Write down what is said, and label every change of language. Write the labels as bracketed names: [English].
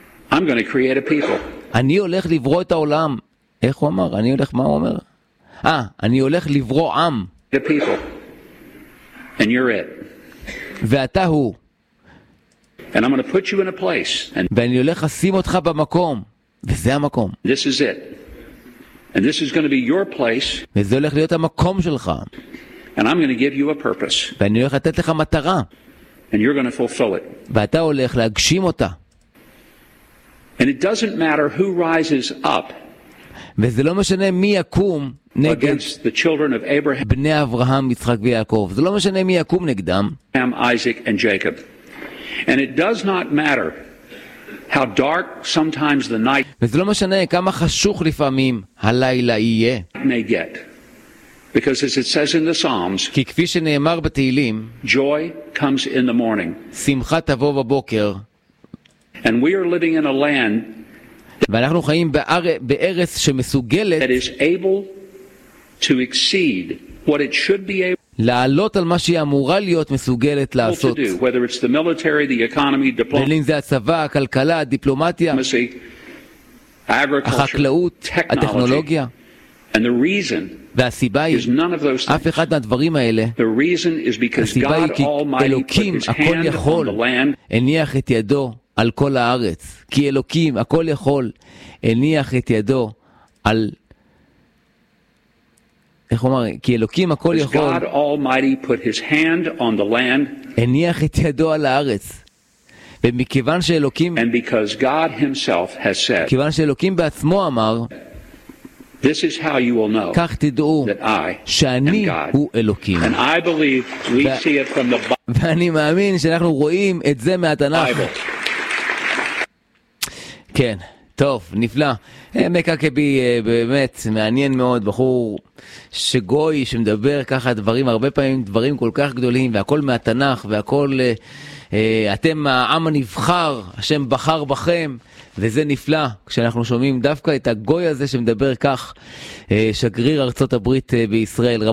[English] I'm going to create a people. [Hebrew] אני הולך לברוא את העולם. איך הוא אמר? אני הולך, מה הוא אומר? אני הולך לברוא עם. [English] The people. And you're it. [Hebrew] ואתה הוא. [English] And I'm going to put you in a place. [Hebrew] ואני הולך לשים אותך במקום. וזה המקום. [English] This is it. And this is going to be your place. [Hebrew] וזה הולך להיות המקום שלך. [English] And I'm going to give you a purpose. [Hebrew] ואני הולך לתת לך מטרה. [English] And you're going to fulfill it. [Hebrew] ואתה הולך להגשים אותה. [English] And it doesn't matter who rises up. [Hebrew] וזה לא משנה מי יקום נגד בני אברהם, יצחק ויעקב. זה לא משנה מי יקום נגדם. [English] Isaac and Jacob. And it does not matter how dark sometimes the night. [Hebrew] וזה לא משנה כמה חשוך לפעמים הלילה יהיה. [English] May get. Because as it says in the Psalms, [Hebrew] כי כפי שנאמר בתהילים, [English] joy comes in the morning. [Hebrew] שמחה תבוא בבוקר. [English] And we are living in a land [Hebrew] ואנחנו חיים בארץ שמסוגלת [English] that is able to exceed what it should be able [Hebrew] לעלות על מה שהיא אמורה להיות מסוגלת לעשות [English] whether it's the military, the economy, diplomacy [Hebrew] בין אם זה הצבא, הכלכלה, הדיפלומטיה החקלאות, הטכנולוגיה [English] and the reason [Hebrew] והסיבה היא [English] is none of those [Hebrew] אף אחד מהדברים האלה [English] the reason is because God Almighty [Hebrew] אלוקים, הכל יכול הניח את ידו על כל הארץ כי אלוקים הכל יכול הניח את ידו על איך אומר כי אלוקים הכל יכול [English] God Almighty put his hand on the land [Hebrew] הניח את ידו על הארץ ומכיוון שאלוקים [English] and because God himself has said [Hebrew] כיוון שאלוקים בעצמו אמר [English] this is how you will know [Hebrew] כך תדעו שאני הוא אלוקים [English] and I believe we see it from the [Hebrew] ואני מאמין שאנחנו רואים את זה מהתנ"ך כן, טוב, נפלא. מקקבי באמת מעניין מאוד, בחור שגוי שמדבר ככה דברים, הרבה פעמים דברים כל כך גדולים, והכל מהתנך, והכל, אתם העם הנבחר, השם בחר בכם, וזה נפלא, כשאנחנו שומעים דווקא את הגוי הזה שמדבר כך, שגריר ארצות הברית בישראל.